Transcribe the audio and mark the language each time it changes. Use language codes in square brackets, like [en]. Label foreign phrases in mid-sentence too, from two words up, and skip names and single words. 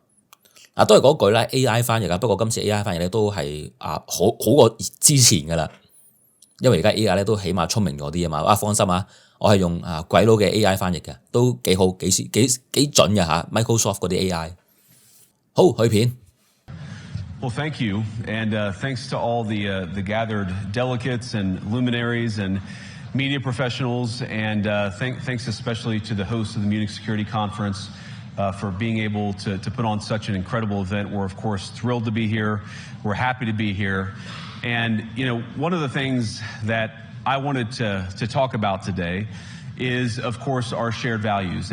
[yue] 都係嗰句啦 ，AI 翻譯啊，不過今次 AI 翻譯咧都係好過之前噶啦，因為而家 AI 咧都起碼聰明咗啲啊嘛。放心啊，我係用鬼佬嘅 AI 翻譯嘅，都幾好幾準嘅嚇 ，Microsoft 嗰啲 AI。好，去片。 [en] Well, thank you, and thanks to all the gathered delegates and luminaries and media professionals, and thanks especially to the host of the Munich Security Conference for being able to put on such an incredible event. We're of course thrilled to be here. We're happy to be here, and one of the things that I wanted to talk about today is, of course, our shared values.